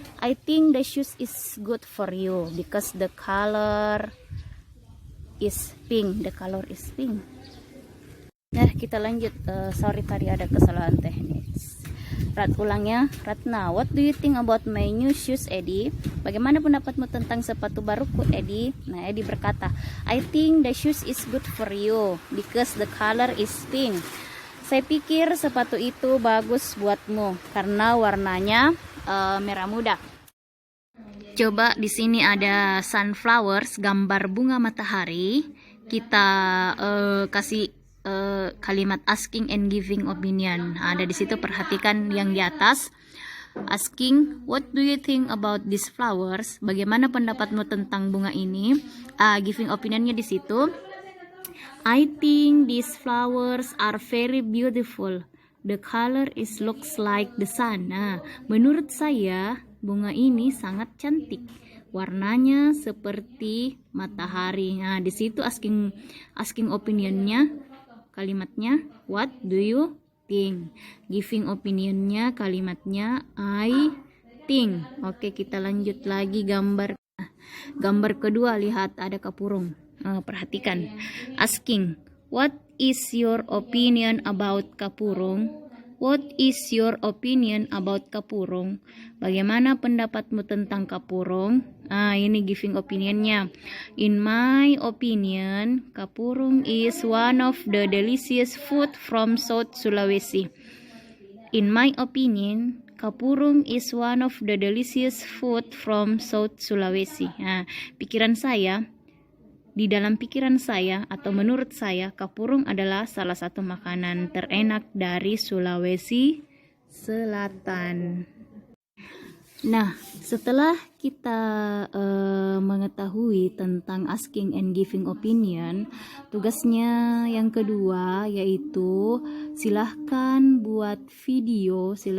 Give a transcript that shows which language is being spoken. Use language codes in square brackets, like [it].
[en] I think the shoes is good for you because the color is pink. The color is pink. [id] Nah, kita lanjut. [en] Sorry [id] tadi ada kesalahan teknis. Ulangnya, [en] Ratna, what do you think about my new shoes, Edi? [id] Bagaimana pendapatmu tentang sepatu baruku, Edi? Nah, Edi berkata, [en] I think the shoes is good for you because the color is pink. [id] Saya pikir sepatu itu bagus buatmu karena warnanya merah muda. Coba di sini ada sunflowers, gambar bunga matahari. Kita kasih kalimat asking and giving opinion. Ada di situ, perhatikan yang di atas. [en] Asking, what do you think about these flowers? [id] Bagaimana pendapatmu tentang bunga ini? Giving opinionnya di situ. [en] I think these flowers are very beautiful. The color is looks like the sun. [id] Menurut saya bunga ini sangat cantik. Warnanya seperti matahari. Di situ asking opinionnya. [en] Kalimatnya, what do you think? Giving opinionnya, kalimatnya, I think. [id] Oke, kita lanjut lagi gambar. Gambar kedua, lihat ada kapurung. Perhatikan. [en] Asking, what is your opinion about kapurung? What is your opinion about kapurung? [id] Bagaimana pendapatmu tentang kapurung? Ini giving opinionnya. [en] In my opinion, kapurung is one of the delicious food from South Sulawesi. In my opinion, kapurung is one of the delicious food from South Sulawesi. [id] Pikiran saya, di dalam pikiran saya atau menurut saya, kapurung adalah salah satu makanan terenak dari Sulawesi Selatan. Nah, setelah kita mengetahui tentang asking and giving opinion, tugasnya yang kedua yaitu silahkan buat video.